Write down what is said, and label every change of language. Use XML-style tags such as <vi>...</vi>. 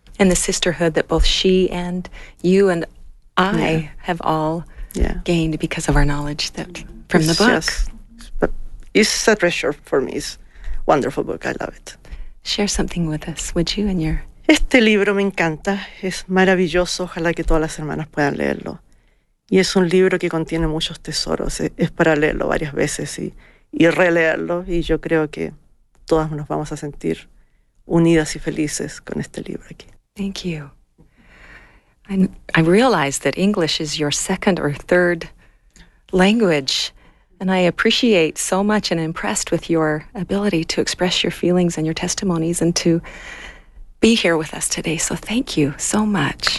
<en>And the sisterhood that both she and you and I have all gained because of our knowledge from the book. It's a treasure for me. It's a wonderful book. I love it. Share something with us, would you, and your...</en> <es>Este libro me encanta. Es maravilloso. Ojalá que todas las hermanas puedan leerlo. Y es un libro que contiene muchos tesoros. Es para leerlo varias veces y releerlo. Y yo creo que todas nos vamos a sentir unidas y felices con este libro aquí.</es> <en>Thank you. I realize that English is your second or third language, and I appreciate so much and impressed with your ability to express your feelings and your testimonies and to be here with us today. So thank you so much.</en>